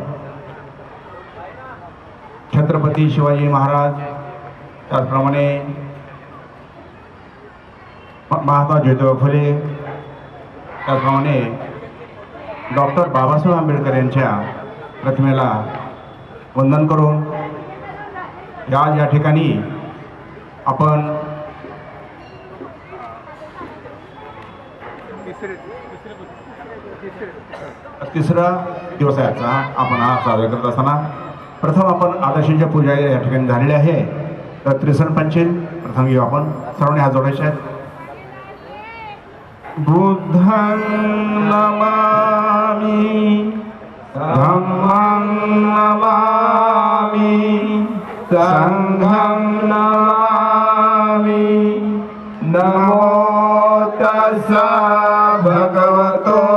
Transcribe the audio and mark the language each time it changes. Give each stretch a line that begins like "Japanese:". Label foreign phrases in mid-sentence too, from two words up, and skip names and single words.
Marathi: छत्रपती शिवाजी महाराज, त्याचप्रमाणे महात्मा ज्योतिबा फुले, त्याचप्रमाणे डॉक्टर बाबासाहेब आंबेडकर यांच्या प्रतिमेला वंदन करून या ठिकाणी आपण तिसरा दिवस आहे आजचा. आपण हा साजरा करत असताना प्रथम आपण आदर्शांच्या पूजा या ठिकाणी झालेली आहे. तर त्रिसण पंचील प्रथम घेऊ आपण. सर्वांनी हात जोडायचे आहेत.
Pali: बुद्धं नमामि धम्मं नमामि संघं नमामि नमो तस्सा भगवतो